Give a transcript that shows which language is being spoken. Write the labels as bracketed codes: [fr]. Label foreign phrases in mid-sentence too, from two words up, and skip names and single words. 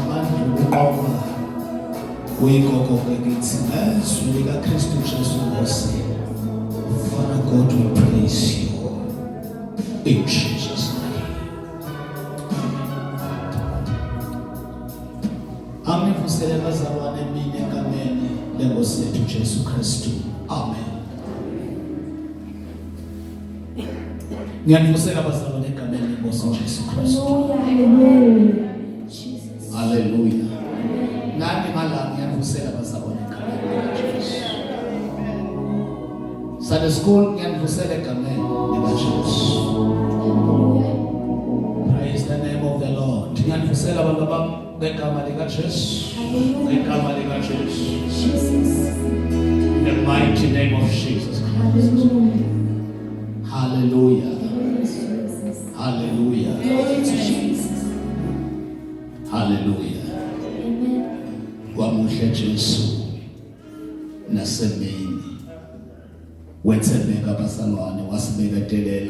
[en] Father God, we praise you in Jesus' name. [zu] Angivusele bazalwane mina egameni lenkosi yethu Jesu Kristu. Amen. Ngiyanivusela bazalwane egameni lenkosi Jesu Kristu. Hallelujah. Nani mala ngiyanivusela bazalwane egameni Jesu. [en] Sunday school [zu] ngiyanivusela egameni likaJesu. [en] Praise the name of [zu] Sela abantu abangegama lika Jesu. Ngegama lika Jesu. [en] In the mighty name of Jesus Christ. Hallelujah. Hallelujah. Hallelujah. [zu] Wamuhle Jesu nasemini. Wethembeka basalwane wasibeketelela.